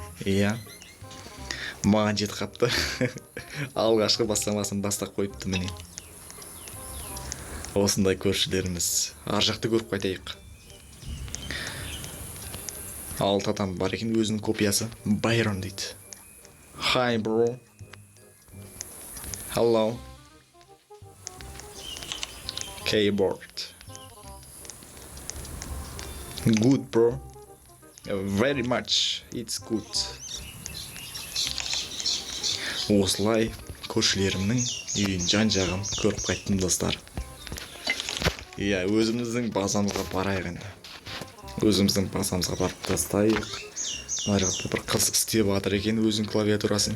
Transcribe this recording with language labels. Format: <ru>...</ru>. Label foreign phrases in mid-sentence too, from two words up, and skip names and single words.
<kk>Маған жетіп қапты. Алғашқы бастамасын бастап қойыпты міне. Осындай көршілеріміз. Ар жақты көріп қайтайық. 6 адам бар екен, өзінің копиясы. Байрон дейді.</kk> <en>Hi bro. Hello. Keyboard. Good bro. Very much. It's good.</en> <kk>Осылай көршілерімнің үйін жан-жағын көріп қайттым достар. Өзіміздің базамызға барайық енді. Өзіміздің базамызға барып тастайық. Мына жақта бір қыз істеп жатыр екен өзінің клавиатурасын.</kk>